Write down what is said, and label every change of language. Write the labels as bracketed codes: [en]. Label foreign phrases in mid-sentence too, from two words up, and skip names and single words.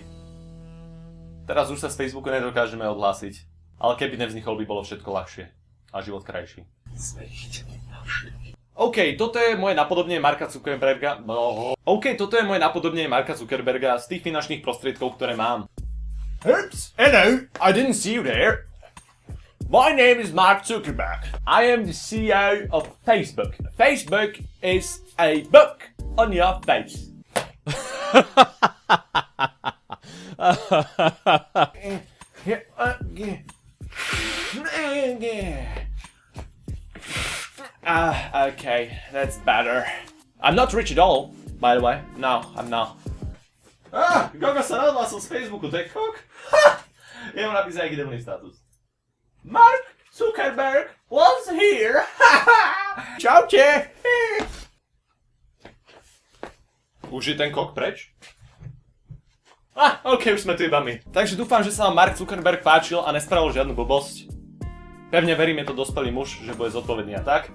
[sk] Teraz už sa z Facebooku nedokážeme odhlásiť, ale keby nevznikol, by bolo všetko ľahšie a život krajší. OK, toto je moje napodobnenie Marka Zuckerberga. Z tých finančných prostriedkov, ktoré mám. [en] Oops, hello, I didn't see you there. My name is Mark Zuckerberg. I am the CEO of Facebook. Facebook is a book on your face. Okay, that's better. I'm not rich at all, by the way. No, I'm not. [sk] Koľko sa nadhlásil z Facebooku, to je kok? Ja mu napísať, aký debilný status. [en] Mark Zuckerberg was here! [sk] Čaute! Už je ten kok preč? Ok, už sme tu iba my. Takže dúfam, že sa vám Mark Zuckerberg páčil a nespravil žiadnu blbosť. Pevne verím, je to dospelý muž, že bude zodpovedný a tak.